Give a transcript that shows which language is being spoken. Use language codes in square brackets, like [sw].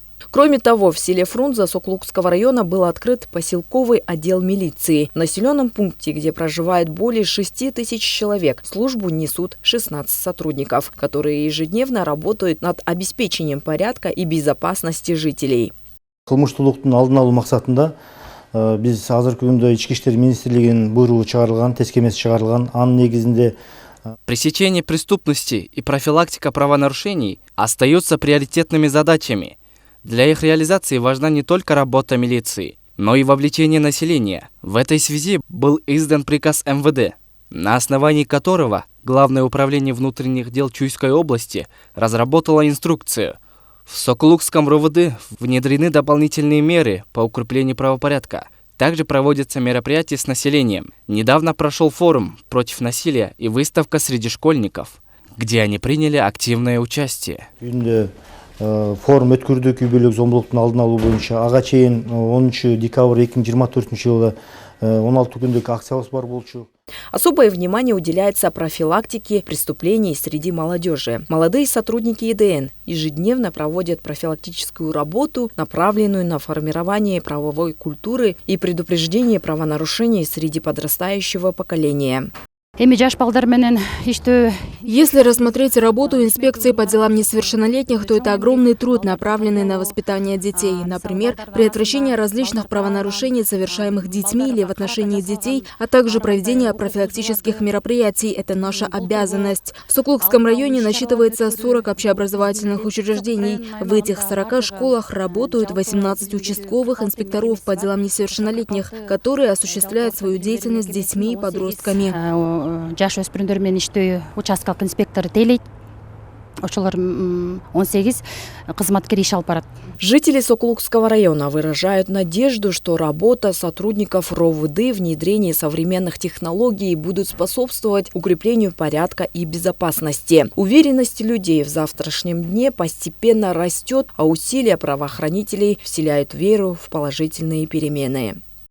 [ru] Кроме того, в селе Фрунзе Сокулукского района был открыт поселковый отдел милиции. В населенном пункте, где проживает более 6 тысяч человек, службу несут 16 сотрудников, которые ежедневно работают над обеспечением порядка и безопасности жителей. [ky] Кылмыштуулуктун алдын алуу максатында биз азыркы күндө Ички иштер министрлигинин буйругу чыгарылган, тескемеси чыгарылган. Анын негизинде [ru] Пресечение преступности и профилактика правонарушений остаются приоритетными задачами. Для их реализации важна не только работа милиции, но и вовлечение населения. В этой связи был издан приказ МВД, на основании которого Главное управление внутренних дел Чуйской области разработало инструкцию. В Сокулукском РОВД внедрены дополнительные меры по укреплению правопорядка. Также проводятся мероприятия с населением. Недавно прошел форум против насилия и выставка среди школьников, где они приняли активное участие. [ky] Форум өткөрдүк үй бүлөк зомбулуктун алдын алуу боюнча ага чейин 10 декабрь 2024 жылы 16 күндүк акциябыз бар болчу. [ru] Особое внимание уделяется профилактике преступлений среди молодежи. Молодые сотрудники ЕДН ежедневно проводят профилактическую работу, направленную на формирование правовой культуры и предупреждение правонарушений среди подрастающего поколения. Если рассмотреть работу инспекции по делам несовершеннолетних, то это огромный труд, направленный на воспитание детей. Например, предотвращение различных правонарушений, совершаемых детьми или в отношении детей, а также проведение профилактических мероприятий. Это наша обязанность. В Сокулукском районе насчитывается 40 общеобразовательных учреждений. В этих 40 школах работают 18 участковых инспекторов по делам несовершеннолетних, которые осуществляют свою деятельность с детьми и подростками. [ky] Жаш өспүрүндөр менен иштөө участкалык инспектор тейлейт. Ошолор 18 кызматкер иш алып барат. [ru] Жители Сокулукского района выражают надежду, что работа сотрудников РОВД, внедрение современных технологий будут способствовать укреплению порядка и безопасности. Уверенность людей в завтрашнем дне постепенно растет, а усилия правоохранителей вселяют веру в положительные перемены.